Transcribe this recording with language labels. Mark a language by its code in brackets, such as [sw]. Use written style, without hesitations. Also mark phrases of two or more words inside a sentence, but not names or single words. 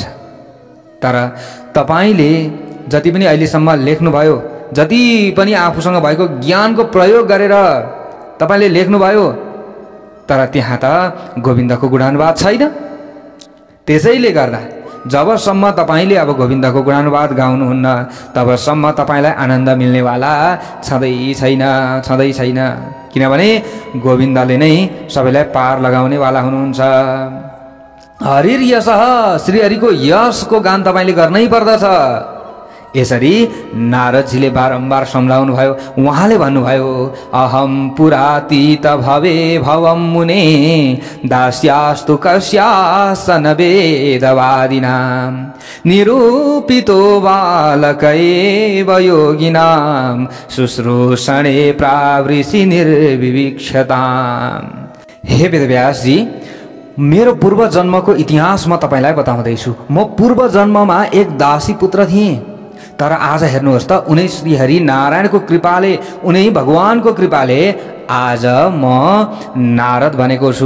[ne] तर तपाईले जति पनि अहिलेसम्म लेख्नुभयो, जति पनि आफूसँग भएको ज्ञानको प्रयोग गरेर तपाईले लेख्नुभयो, तर त्यहाँ त गोविन्दको गुणानुवाद छैन। त्यसैले गर्दा जबसम्म तपाईले अब गोविन्दको गुणानुवाद गाउनुहुन्न, तबसम्म तपाईलाई आनन्द मिल्नेवाला छँदै छैन, छँदै छैन। किनभने गोविन्दले नै सबैलाई पार लगाउनेवाला हुनुहुन्छ। [sa] हरिर यशः, [ne] श्री हरिको यशको गान तपाईले गर्नै पर्दछ। यसरी नारदजीले बारम्बार सम्झाउनु भयो। उहाँले भन्नुभयो [sa] अहम पुरातीत भवे भवम मुने दास्यास्तु कस्यासन वेदवादिनां निरूपितो बालकैव योगिनां शुश्रूषणे प्रावृषि निर्विवीक्षताम्। [ne] हे वेदव्यासजी, मेरो पूर्व जन्मको इतिहास म तपाईलाई बताउँदैछु। म पूर्व जन्ममा एक दासी पुत्र थिएँ, तर आज हेर्नुहोस् त उनै श्री हरि नारायणको कृपाले, उनै भगवानको कृपाले आज म नारद बनेको छु।